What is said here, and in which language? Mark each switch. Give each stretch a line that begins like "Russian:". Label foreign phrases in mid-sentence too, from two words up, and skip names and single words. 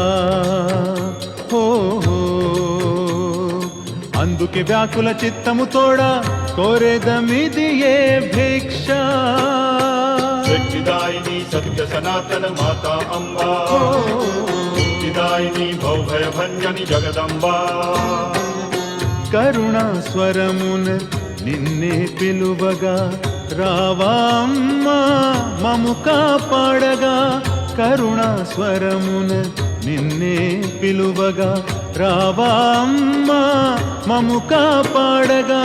Telugu: ఓ అందుకే వ్యాకుల చిత్తము తోడా కోరేదమిది ఏ భిక్ష
Sanskrit: शक्तिदायिनी सत्य सनातन माता अम्बा मुक्तिदायिनी भवभयभञ्जनि जगदम्बा
Telugu: కరుణాస్వరమున నిన్నే పిలువగా రావమ్మా మము కాపాడగా కరుణాస్వరమున నిన్నే పిలువగా రావమ్మా మము కాపాడగా